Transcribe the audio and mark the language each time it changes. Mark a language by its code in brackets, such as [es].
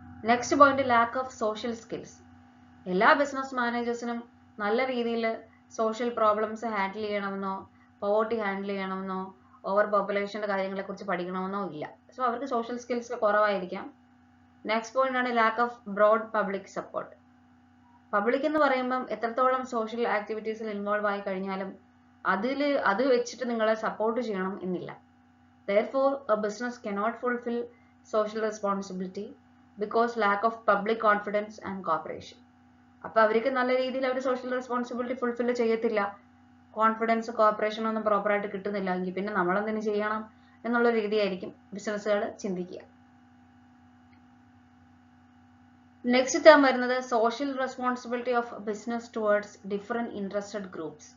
[ml] Next point, lack of social skills. എല്ലാ business മാനേജേഴ്സിനും നല്ല രീതിയിൽ social problems handle ചെയ്യണമെന്നോ poverty handle ചെയ്യണമെന്നോ over പോപ്പുലേഷന്റെ കാര്യങ്ങളെ കുറിച്ച് പഠിക്കണമെന്നോ ഇല്ല. സോ അവർക്ക് സോഷ്യൽ സ്കിൽസ് കുറവായിരിക്കാം. നെക്സ്റ്റ് പോയിന്റ് ആണ് lack of broad public support. Public എന്ന് പറയുമ്പം എത്രത്തോളം സോഷ്യൽ ആക്ടിവിറ്റീസിൽ ഇൻവോൾവ് ആയി കഴിഞ്ഞാലും അത് വെച്ചിട്ട് നിങ്ങളെ സപ്പോർട്ട് ചെയ്യണം എന്നില്ല. [en] Therefore, a business cannot fulfill social responsibility because lack of public confidence and cooperation. [ml] അപ്പോൾ അവർക്ക് നല്ല രീതിയിൽ അവർ സോഷ്യൽ റെസ്പോൺസിബിലിറ്റി ഫുൾഫിൽ ചെയ്യത്തില്ല, കോൺഫിഡൻസ് കോപ്പറേഷൻ ഒന്നും പ്രോപ്പറായിട്ട് കിട്ടുന്നില്ല എങ്കിൽ പിന്നെ നമ്മളെന്തിനു ചെയ്യണം എന്നുള്ള രീതിയായിരിക്കും ബിസിനസ്സുകൾ ചിന്തിക്കുക. [en] Next term വരുന്നത് social responsibility of business towards different interested groups.